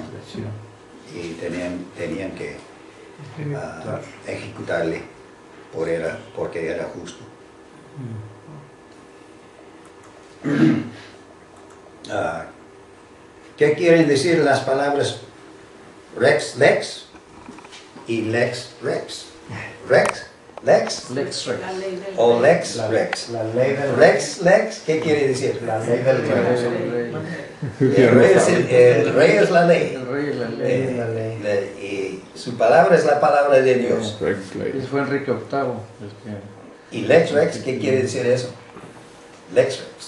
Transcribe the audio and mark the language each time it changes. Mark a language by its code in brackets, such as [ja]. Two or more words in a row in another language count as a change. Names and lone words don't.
[es] Traición. y tenían que ejecutarle porque era justo. ¿Qué quieren decir las palabras [la] Rex Lex [es] y [la] Lex Rex? Rex Lex Lex Rex. [es] La ley del o rey. [la] Lex Rex. [es] La ley del [la] Rex Lex, [es] ¿qué quiere decir? La ley del rey. El rey es la ley. El rey y la ley. La ley. Y su palabra es la palabra de Dios. Ese fue Enrique VIII. [la] ¿Y Lex Rex, [es] qué quiere decir eso? [la] Lex Rex.